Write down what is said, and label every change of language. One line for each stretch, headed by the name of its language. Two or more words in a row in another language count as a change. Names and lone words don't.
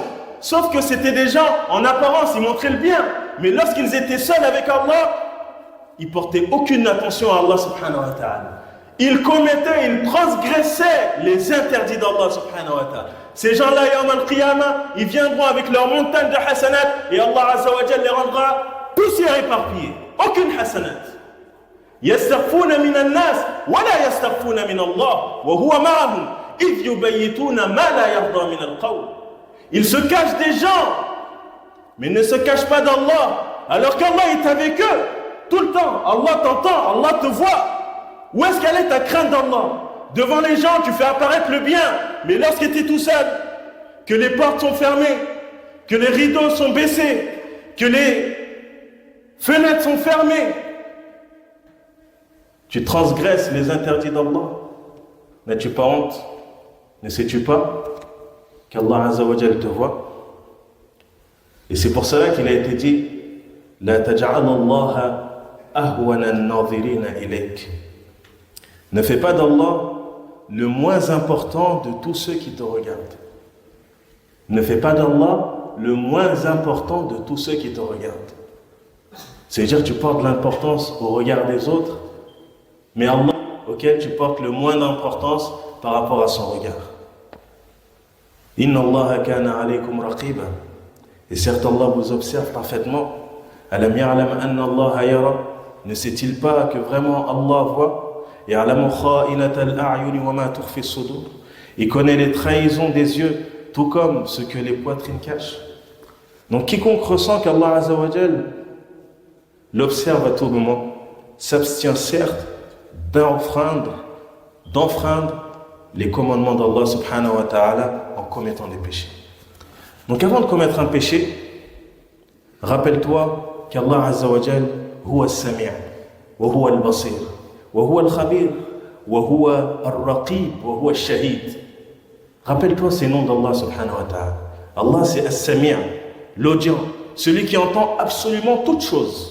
French: Sauf que c'était des gens, en apparence, ils montraient le bien, mais lorsqu'ils étaient seuls avec Allah, ils portaient aucune attention à Allah
Arabic: سبحانه وتعالى.
French: Ils commettaient, ils transgressaient les interdits d'Allah
Arabic: سبحانه وتعالى.
French: Ces gens-là,
Arabic: يوم القيامة,
French: ils viendront avec leurs montagnes de hasanat et Allah
Arabic: عز وجل
French: les rendra poussière éparpillée. Aucune hasanat.
Arabic: يستخفون من الناس ولا يستخفون من الله وهو معهم إذ يبيتون ما لا يرضى من القول.
French: Ils se cachent des gens, mais ne se cachent pas d'Allah, alors qu'Allah est avec eux tout le temps. Allah t'entend, Allah te voit. Où est-ce qu'elle est ta crainte d'Allah? Devant les gens, tu fais apparaître le bien, mais lorsque tu es tout seul, que les portes sont fermées, que les rideaux sont baissés, que les fenêtres sont fermées, tu transgresses les interdits d'Allah. N'as-tu pas honte? Ne sais-tu pas qu'Allah
Arabic: عز وجل
French: te voit? Et c'est pour cela qu'il a été dit
Arabic: لا تجعل الله أهون الناظرين إليك.
French: Ne fais pas d'Allah le moins important de tous ceux qui te regardent. Ne fais pas d'Allah le moins important de tous ceux qui te regardent. C'est-à-dire que tu portes l'importance au regard des autres, mais Allah auquel tu portes le moins d'importance par rapport à son regard.
Arabic: إن الله كان عليكم رقيبا.
French: Et certes Allah vous observe parfaitement.
Arabic: ألم يعلم أن الله يرى.
French: Ne sait-il pas que vraiment Allah voit?
Arabic: يعلم خائنة الأعين وما تخفي الصدور.
French: Il connaît les trahisons des yeux, tout comme ce que les poitrines cachent. Donc quiconque ressent qu'Allah
Arabic: عز وجل
French: l'observe à tout moment, s'abstient certes d'enfreindre les commandements d'Allah
Arabic: سبحانه وتعالى
French: en commettant des péchés. Donc avant de commettre un péché, rappelle-toi qu'Allah
Arabic: عز وجل هو السميع وهو البصير وهو الخبير وهو الرقيب وهو الشهيد.
French: Rappelle-toi ces noms d'Allah
Arabic: سبحانه وتعالى.
French: Allah c'est al-Sami', l'audient, celui qui entend absolument toutes choses.